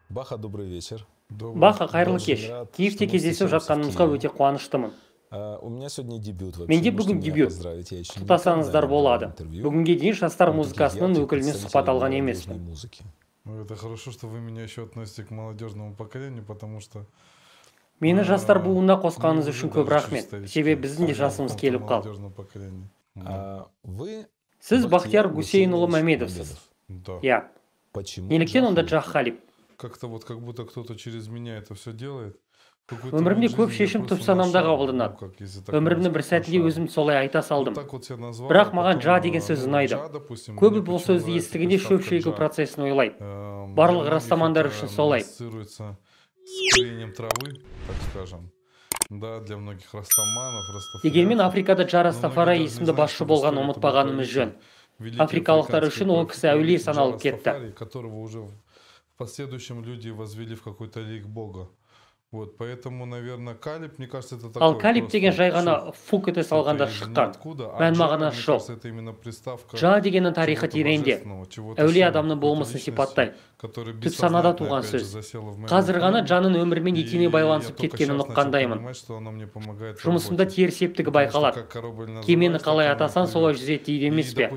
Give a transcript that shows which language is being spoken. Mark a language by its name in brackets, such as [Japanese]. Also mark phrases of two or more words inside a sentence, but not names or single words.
[Russian] Баха, добрый вечер. Баха, [Kazakh] қайырлы кеш. Киевте кездесіп жатқанымызға өте қуаныштымын. [Russian] У меня сегодня дебют вообще. [Kazakh] Менде бүгін дебют. Құттықтасаңыздар болады. Бүгінге дейін жастар музыкасының өкілінен сұхбат алған емеспін. [Russian] Это хорошо, что вы меня еще относите к молодежному поколению, потому что [Kazakh] мені жастар буынына қосқаныңыз үшін көп рахмет. Себебі біздің де жасымыз келіп қалды. Сіз Бахтияр Гусейнұлы Мәмедовсіз. Иә. Неліктен онда Джах Халиб? [Russian] Как-то вот как будто кто-то через меня это все делает. [Kazakh] Өмірімде көп шешім түп санамда қабылданады. Өмірімнің бір сәтінде өзім солай айта салдым. Бірақ маған Джа деген сөз ұнайды. Көбі бұл сөзді естігенде шөп шегу процесін ойлайды. Барлық растамандар үшін солай. Дегенмен Африкада Джа Растафари есімді басшы болған ұмытпағанымыз жөн. Африкалықтар үшін ол кісі әулие саналып кетті. [Russian] В последующем люди возвели в какой-то лик Бога. Вот, поэтому, наверное, Калиб, мне кажется, это такой. [Kazakh] Ал Калиб деген жай ғана фук ете салғанда шыққан. Мән мағынасы жоқ. Джа дегеннің тарихы тереңде. Әулие адамның болмысын сипаттай. Түп санада туған сөз. Қазір ғана Джаның өмірімен етене байланысып кеткенін ұққандаймын. Жұмысымда теріс септігі байқалады. Кемені қалай атасан солай жүзеді дейді емес пе?